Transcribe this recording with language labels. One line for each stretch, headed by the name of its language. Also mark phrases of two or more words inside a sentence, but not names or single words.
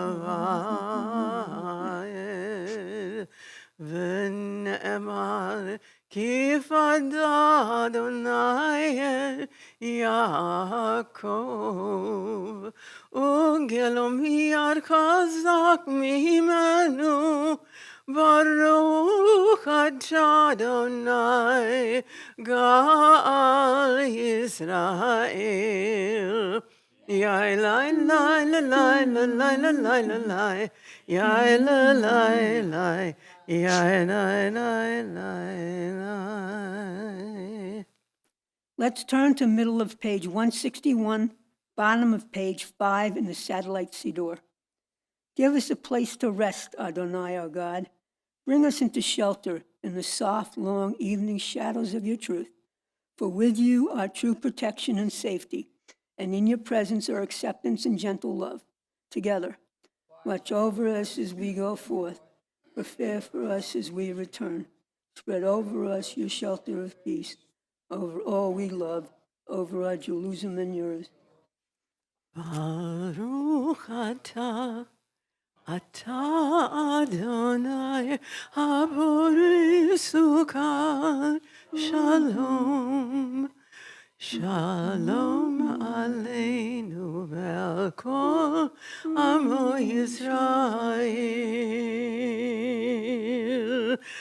Hebrew: ועד ונאמר כי פדה אדוני את יעקב וגאלו יד חזק ממנו ברוך אתה אדוני גאל ישראל. Yai lai lai la lai la lai la lai la lai. Yai la lai lai. Yai lai lai lai lai.
English: Let's turn to middle of page 161, bottom of page 5 in the Satellite Siddur. Give us a place to rest, Adonai our God. Bring us into shelter in the soft, long evening shadows of your truth. For with you are true protection and safety, and in your presence are acceptance and gentle love. Together, watch over us as we go forth. Prepare for us as we return. Spread over us your shelter of peace, over all we love, over our Jerusalem and yours.
Hebrew: ברוך אתה אדוני הפורס סוכת שלום. שלום עלינו ועל כל עמו ישראל.